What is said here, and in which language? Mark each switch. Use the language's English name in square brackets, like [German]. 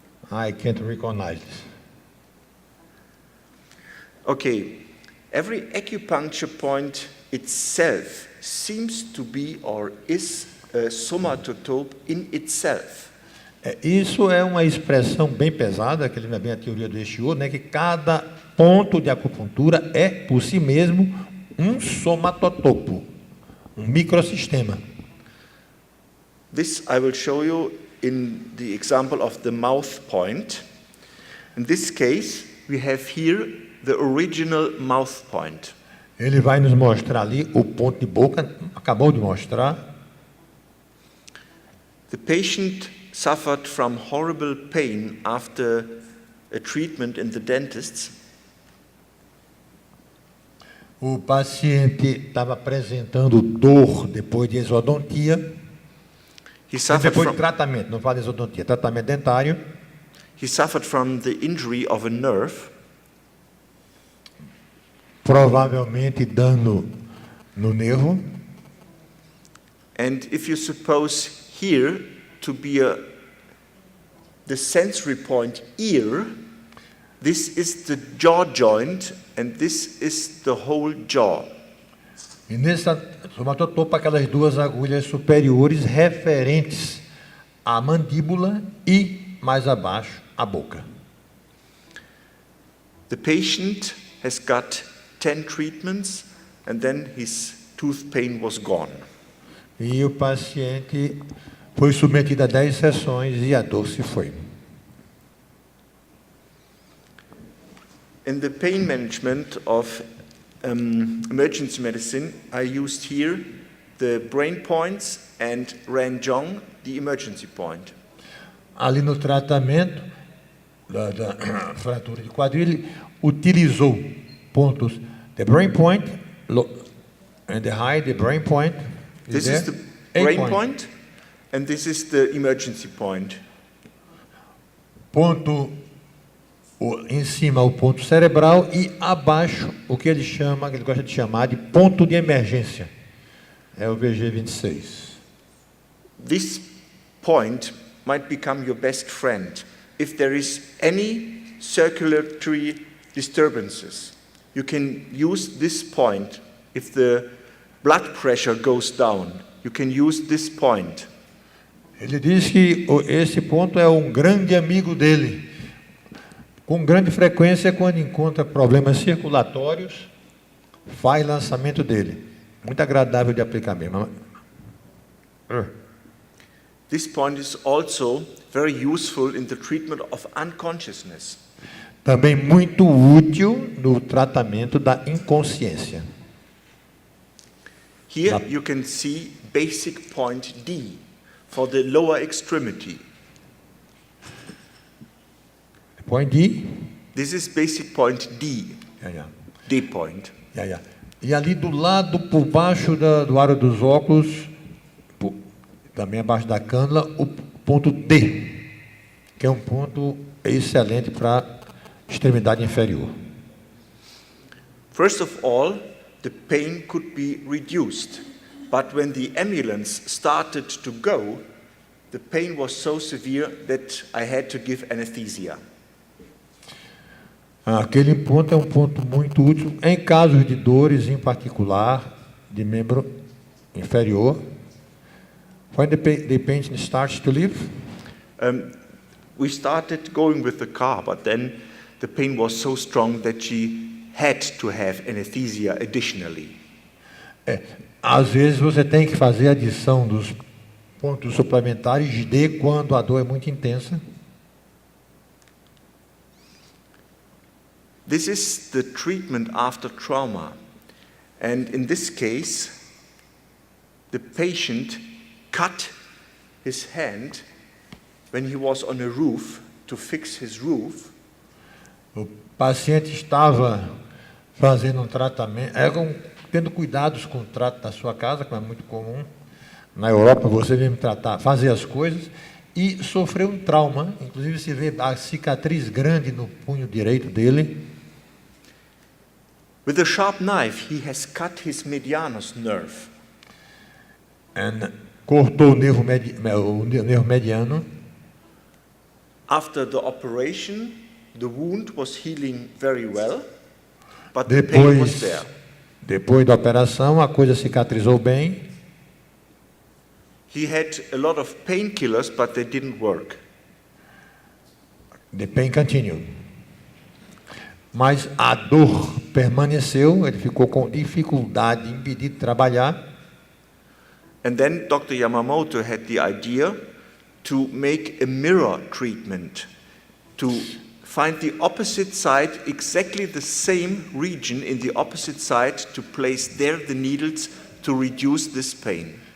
[English] I can't recognize this. Okay, every acupuncture point itself seems to be or is a somatotope in itself. [Portuguese] Isso é uma expressão bem pesada, que lembra bem a teoria do Eixo, né, que cada ponto de acupuntura é, por si mesmo, um somatotopo, um microsistema. [English] This I will show you in the example of the mouth point. In this case, we have here the original mouth point. [Portuguese] Ele vai nos mostrar ali o ponto de boca, acabou de mostrar. [English] The patient suffered from horrible pain after a treatment in the dentist. [Portuguese] O paciente estava apresentando dor depois de exodontia. [English] He suffered [Portuguese] Depois de [English] from, [Portuguese] tratamento, não fala de exodontia, tratamento dentário. [English] he suffered from the injury of a nerve. [Portuguese] provavelmente dano no nervo. [English] And if you suppose here to be the sensory point ear, this is the jaw joint and this is the whole jaw. [Portuguese] E nessa somatotopo, aquelas duas agulhas superiores referentes à mandíbula e, mais abaixo, à boca. [English] The patient has got 10 treatments and then his tooth pain was gone. [Portuguese] E o paciente foi submetido a 10 sessões e a dor se foi. [English] In the pain management of emergency medicine, I used here the brain points and Ranjong, the emergency point. [Portuguese] Ali no tratamento da fratura de quadril, ele utilizou pontos, [English] the brain point, and the high, the brain point. This is the brain point, and this is the emergency point. [Portuguese] Ponto em cima o ponto cerebral e abaixo o que ele chama, que ele gosta de chamar de ponto de emergência. É o VG26. [English] This point might become your best friend if there is any circulatory disturbances. You can use this point if the blood pressure goes down. You can use this point. [Portuguese] Ele diz que esse ponto é um grande amigo dele. Com grande frequência, quando encontra problemas circulatórios, faz lançamento dele. Muito agradável de aplicar mesmo. [English] This point is also very useful in the treatment of unconsciousness. [Portuguese] Também muito útil no tratamento da inconsciência. [English] Here you can see basic point D for the lower extremity. Point D. This is basic point D. D point. [Portuguese] E ali do lado, por baixo do aro dos óculos, também abaixo da cânula, o ponto D, que é um ponto excelente para extremidade inferior. [English] First of all, the pain could be reduced, but when the ambulance started to go, the pain was so severe that I had to give anesthesia. [Portuguese] Aquele ponto é um ponto muito útil em casos de dores, em particular, de membro inferior. [English] When the patient starts to leave? We started going with the car, but then the pain was so strong that she had to have anesthesia additionally. [Portuguese] Às vezes você tem que fazer a adição dos pontos suplementares D quando a dor é muito intensa. [English] This is the treatment after trauma. And in this case, the patient cut his hand when he was on a roof to fix his roof. [Portuguese] O paciente estava fazendo um tratamento, tendo cuidados com o trato da sua casa, como é muito comum. Na Europa, você mesmo fazer as coisas, e sofreu um trauma. Inclusive, se vê a cicatriz grande no punho direito dele. [English] With a sharp knife, he has cut his medianus nerve. [Portuguese] Cortou o nervo mediano. [English] After the operation, the wound was healing very well, but the pain was there. [Portuguese] Depois da operação, a coisa cicatrizou bem. [English] He had a lot of painkillers, but they didn't work. The pain continued. [Portuguese] Mas a dor permaneceu, ele ficou com dificuldade, impedido de trabalhar. [English] And then Dr. Yamamoto had the idea to make a mirror treatment, to find the opposite side, exactly the same region in the opposite side, to place there the needles to reduce this pain.